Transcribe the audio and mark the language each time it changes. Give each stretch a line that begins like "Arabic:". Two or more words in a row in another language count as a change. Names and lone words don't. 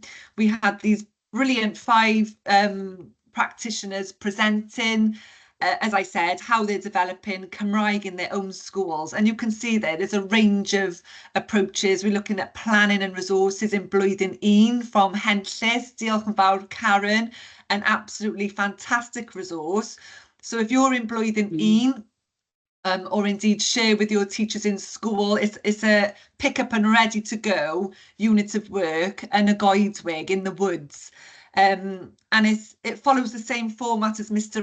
English: We had these brilliant 5 practitioners presenting, as I said, how they're developing Cymraeg in their own schools. And you can see there's a range of approaches. We're looking at planning and resources in blwyddyn 1 from Henllys.
Welsh: Diolch yn fawr,
English: Karen, an absolutely fantastic resource. So if you're in blwyddyn 1, or indeed share with your teachers in school, it's a pick up and ready to go unit of work and
Welsh: a goedwig
English: in the woods. And it follows the same format as Mr.